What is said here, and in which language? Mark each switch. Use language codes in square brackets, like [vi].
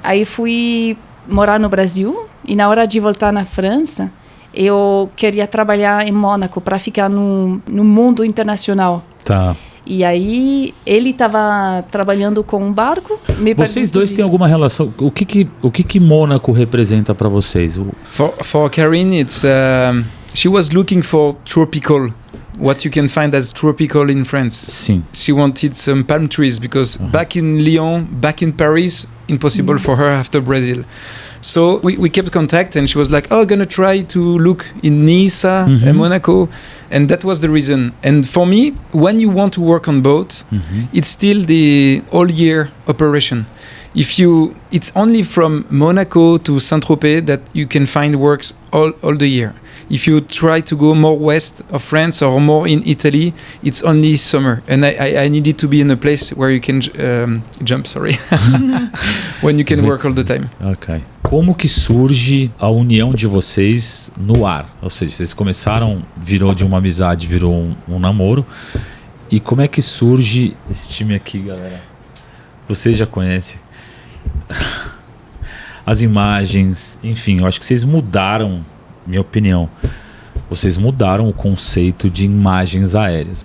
[pt] Aí fui morar no Brasil e na hora de voltar na França, eu queria trabalhar em Mônaco para ficar no mundo internacional. Tá. E aí ele estava trabalhando com um barco. Vocês dois têm alguma relação? O que Mônaco representa para vocês? [en] For Karine, it's she was looking for tropical. What you can find as tropical in France. [pt] Sim. [en] She wanted some palm trees because back in Lyon, back in Paris, impossible for her after Brazil. So we kept contact and she was like, I'm gonna try to look in Nice and Monaco. And that was the reason. And for me, when you want to work on boat, it's still the all year operation. It's only from Monaco to Saint-Tropez that you can find works all the year. If you try to go more west of France or more in Italy, it's only summer. And I needed to be in a place where you can jump, when you can work all the time. Ok. [pt] Como que surge a união de vocês no ar? Ou seja, vocês começaram, virou de uma amizade, virou um namoro. E como é que surge esse time aqui, galera? Vocês já conhecem as imagens, enfim, eu acho que vocês mudaram, minha opinião, vocês mudaram o conceito de imagens aéreas.